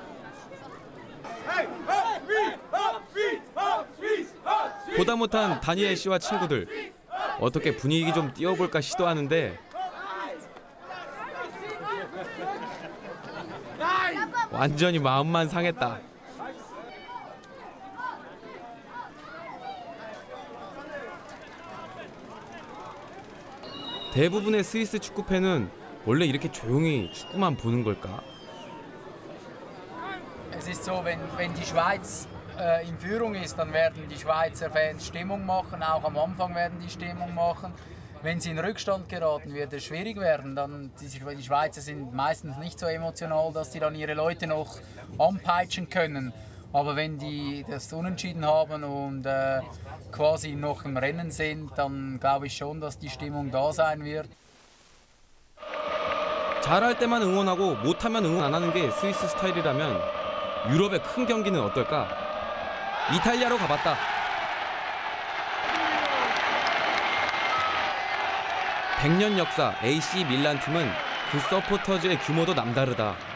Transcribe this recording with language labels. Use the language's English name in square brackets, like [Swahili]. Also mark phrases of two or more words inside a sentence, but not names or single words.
[Korean] 보다 못한 다니엘 씨와 친구들, 어떻게 분위기 좀 띄워볼까 시도하는데 완전히 마음만 상했다. 대부분의 스위스 축구팬은 원래 이렇게 조용히 축구만 보는 걸까? [German] Es ist so, wenn die Schweiz in Führung ist, dann werden die Schweizer Fans Stimmung machen, auch am Anfang werden die Stimmung machen. Wenn sie in Rückstand geraten, wird es schwierig werden. Dann, die Schweizer sind meistens nicht so emotional, dass sie dann ihre Leute noch anpeitschen können. Aber wenn die das Unentschieden haben und quasi noch im Rennen sind, dann glaube ich schon, dass die Stimmung da sein wird. [Korean] 잘할 때만 응원하고 못하면 응원 안 하는 게 스위스 스타일이라면 유럽의 큰 경기는 어떨까? 이탈리아로 가봤다. 100년 역사 AC 밀란 팀은 그 서포터즈의 규모도 남다르다.